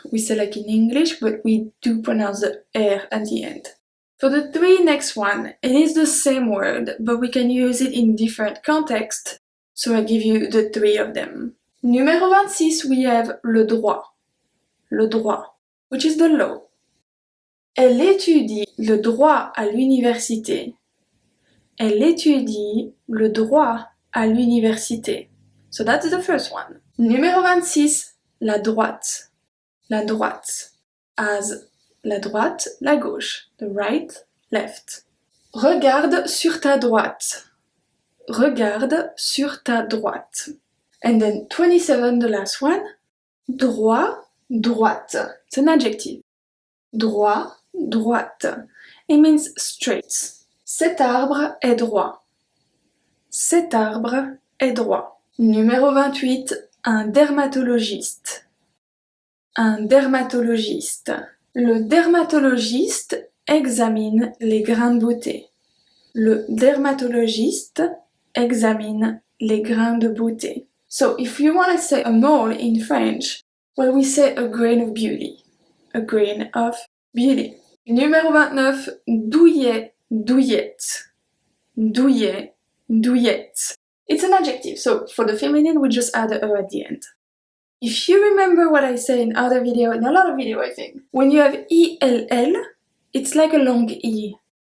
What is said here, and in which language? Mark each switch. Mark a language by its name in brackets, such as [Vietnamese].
[English] We say like in English, but we do pronounce the R at the end. For the three next one, it is the same word, but we can use it in different contexts, so I give you the three of them. Numéro 26, we have le droit. Le droit, which is the law. [French] Elle étudie le droit à l'université. Elle étudie le droit à l'université. [English] So that's the first one. [French] Numéro 26, la droite. La droite. [English] As la droite, la gauche. The right, left. [French] Regarde sur ta droite. Regarde sur ta droite. [English] And then 27, the last one. Droit, droite. It's an adjective. Droit, droite. It means straight. [French] Cet arbre est droit. Cet arbre est droit. Numéro 28, un dermatologiste. Un dermatologiste. Le dermatologiste examine les grains de beauté. Le dermatologiste examine les grains de beauté. [English] So if you want to say a mole in French, well, we say a grain of beauty. A grain of beauty. [French] Numéro 29, douillet, douillette. Douillet, douillette. [English] It's an adjective, so for the feminine, we just add a at the end. If you remember what I say in other video, in a lot of video I think, when you have ELL, it's like a long E.